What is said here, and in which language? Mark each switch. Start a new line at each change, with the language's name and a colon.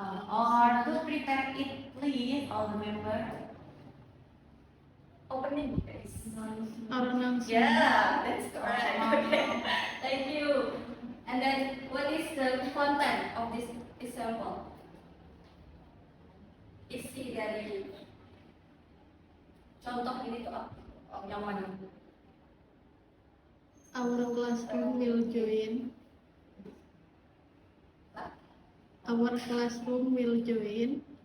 English: Or to prepare it, please, all the members. Opening, guys. Our announcement. Yeah, that's correct. Okay. Thank you. And then, what is the content of this example?
Indonesian: Isi dari contoh ini tuh apa? Yang mana?
English: Our classroom will join. Our classroom will join